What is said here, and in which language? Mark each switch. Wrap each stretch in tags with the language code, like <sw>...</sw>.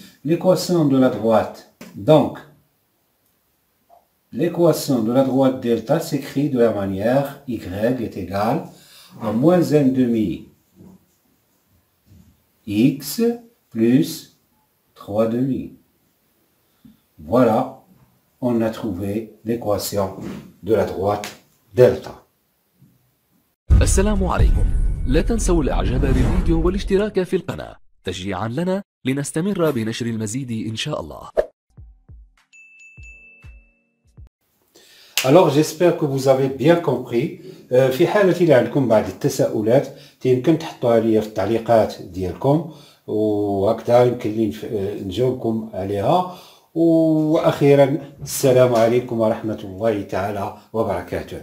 <fr>L'équation de la droite, donc, l'équation de la droite delta s'écrit de la manière y est égal à moins 1 demi x plus 3 demi. Voilà, on a trouvé l'équation de la droite delta.</fr> <ar>السلام عليكم. لا تنسوا الاعجاب بالفيديو والاشتراك في القناة تشجيعا لنا لنستمر بنشر المزيد إن شاء الله.</ar> <fr>Alors j'espère que vous avez bien compris.</fr> <ar>في حالة اللي عندكم بعض التساؤلات يمكن تحطوها لي في التعليقات ديالكم وهكذا يمكن لي نجاوبكم عليها. وأخيرا السلام عليكم ورحمة الله تعالى وبركاته.</ar>